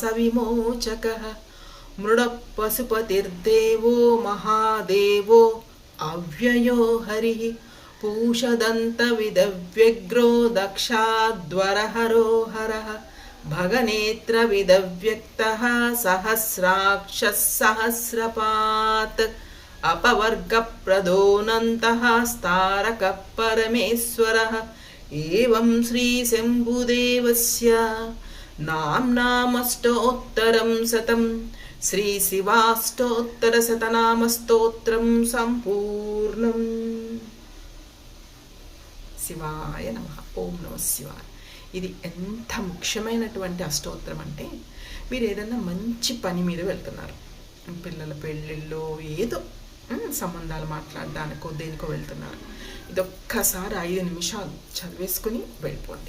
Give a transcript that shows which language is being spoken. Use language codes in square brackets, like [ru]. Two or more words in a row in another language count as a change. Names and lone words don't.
[sa] విమోచకః మృడపశుపతిర్దేవో మహాదేవో అవ్యయో హరిః పూషదంతవిదవ్యగ్రో దక్షాధ్వరహరో హరః భగనేత్రవిదవ్యక్తః సహస్రాక్షः సహస్రపాత్ अपवर्गप्रदोऽनन्तः स्तारकः परमेश्वरः एवं श्रीशम्भुदेवस्य नाम्नामष्टोत्तरं शतं श्रीशिवाष्टोत्तरशतनामस्तोत्रं सम्पूर्णम्. శివాయ నమః. ఓం నమ శివాయ. [te] ఇది ఎంత ముఖ్యమైనటువంటి అష్టోత్తరం అంటే, మీరు ఏదైనా మంచి పని మీద వెళ్తున్నారు, పిల్లల పెళ్ళిళ్ళో ఏదో సంబంధాలు మాట్లాడడానికో దేనికో వెళ్తున్నారు, ఇదొక్కసారి 5 నిమిషాలు చదివేసుకుని వెళ్ళిపోండి.